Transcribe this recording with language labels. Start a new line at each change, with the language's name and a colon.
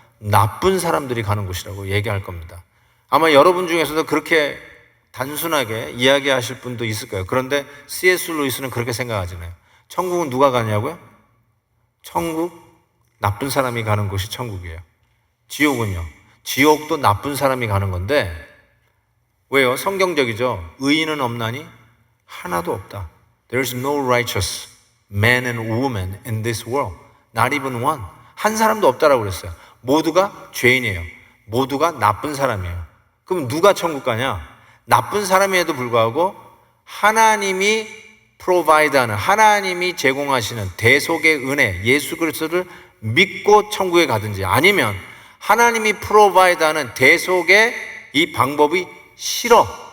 Korean: 나쁜 사람들이 가는 곳이라고 얘기할 겁니다. 아마 여러분 중에서도 그렇게 단순하게 이야기하실 분도 있을 거예요. 그런데 C.S. 루이스는 그렇게 생각하잖아요. 천국은 누가 가냐고요? 천국, 나쁜 사람이 가는 곳이 천국이에요. 지옥은요? 지옥도 나쁜 사람이 가는 건데, 왜요? 성경적이죠. 의인은 없나니? 하나도 없다.
English: There's no righteous man and woman in this world. Not even one.
Korean: 한 사람도 없다라고 그랬어요. 모두가 죄인이에요. 모두가 나쁜 사람이에요. 그럼 누가 천국 가냐? 나쁜 사람임에도 불구하고 하나님이 provide하는, 하나님이 제공하시는 대속의 은혜, 예수 그리스도를 믿고 천국에 가든지, 아니면 하나님이 provide하는 대속의 이 방법이 싫어.